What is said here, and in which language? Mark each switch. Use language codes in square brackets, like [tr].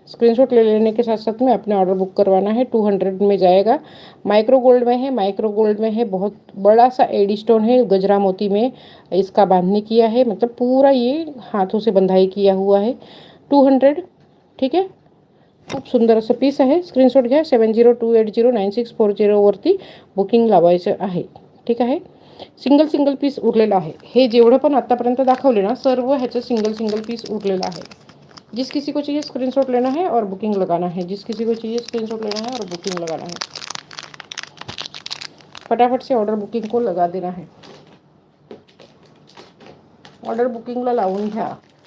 [hi] Screenshot ले लेने के साथ साथ में अपने ऑर्डर बुक करवाना है। 200 में जाएगा। माइक्रो गोल्ड में है, माइक्रो गोल्ड में है। बहुत बड़ा सा एडी स्टोन है, गजरा मोती में इसका बांधने किया है, मतलब पूरा ये हाथों से बंधाई किया हुआ है। [mr] 200, [hi] ठीक है। [mr] खूप सुंदर असं पीस आहे। स्क्रीनशॉट घ्या। 70280964 वरती बुकिंग लावायचं आहे, ठीक आहे। सिंगल सिंगल पीस उरलेला आहे। हे जेवढं पण आतापर्यंत दाखवले ना सर्व ह्याचं सिंगल सिंगल पीस उरलेला आहे। [hi] जिस किसी को चाहिए स्क्रीनशॉट लेना है और बुकिंग लगाना है। जिस किसी को चाहिए स्क्रीनशॉट लेना है और बुकिंग लगाना है। फटाफट से ऑर्डर बुकिंग को लगा देना है। [mr] ऑर्डर बुकिंगला लावून घ्या।